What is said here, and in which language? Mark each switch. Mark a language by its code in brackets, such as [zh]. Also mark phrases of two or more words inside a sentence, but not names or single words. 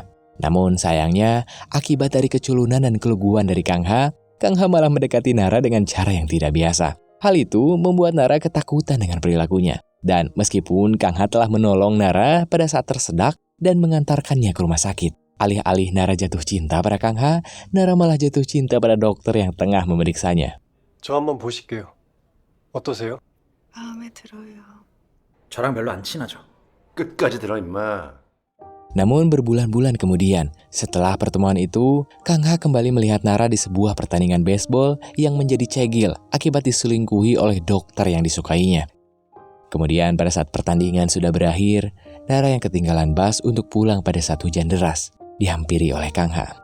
[id] Namun sayangnya, akibat dari keculunan dan keluguan dari Kang Ha malah mendekati Nara dengan cara yang tidak biasa. Hal itu membuat Nara ketakutan dengan perilakunya. Dan meskipun Kang Ha telah menolong Nara pada saat tersedak dan mengantarkannya ke rumah sakit, alih-alih Nara jatuh cinta pada Kang Ha, Nara malah jatuh cinta pada dokter yang tengah memeriksanya. [ko] 저 한번 보실게요. 어떠세요? 마음에 들어요. 저랑 별로 안 친하죠. 끝까지 들어 임마. [id] Namun berbulan-bulan kemudian, setelah pertemuan itu, Kang Ha kembali melihat Nara di sebuah pertandingan baseball yang menjadi cegil akibat diselingkuhi oleh dokter yang disukainya. Kemudian pada saat pertandingan sudah berakhir, Nara yang ketinggalan bus untuk pulang pada saat hujan deras, dihampiri oleh Kang Ha.